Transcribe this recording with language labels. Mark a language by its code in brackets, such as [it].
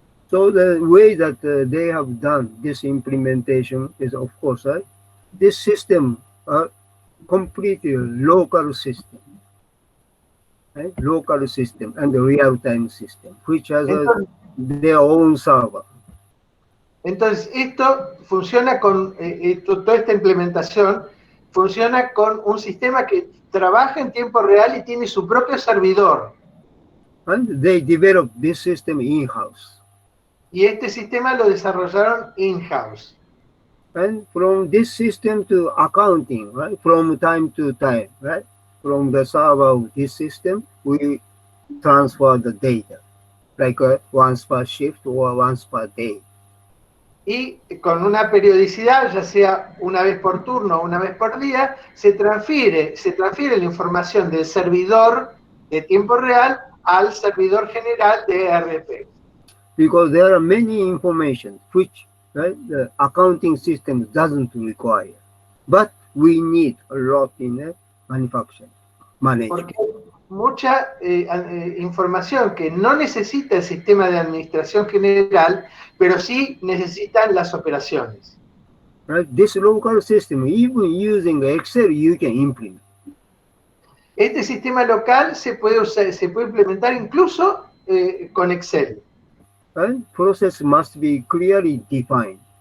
[en] So the way that they have done this implementation is, of course, this system completely local system. Right? Local system and the real-time system, which has their own server. [es] Entonces, esto funciona con, toda esta implementación funciona con un sistema que trabaja en tiempo real y tiene su propio servidor. [en] And they developed this system in-house. [es] Y este sistema lo desarrollaron in-house. [en] And from this system to accounting, right? From time to time, right? From the server of this system, we transfer the data, like once per shift or once per day. [es] Y con una periodicidad, ya sea una vez por turno o una vez por día, se transfiere la información del servidor de tiempo real al servidor general de ERP. [en] Because there are many information which the accounting system doesn't require, but we need a lot in manufacturing management. [es] Porque mucha información que no necesita el sistema de administración general, pero sí necesitan las operaciones. [en] Right? This local system, even using Excel, you can implement. [es] Este sistema local se puede implementar incluso con Excel. [en] Right? Process must be clearly defined.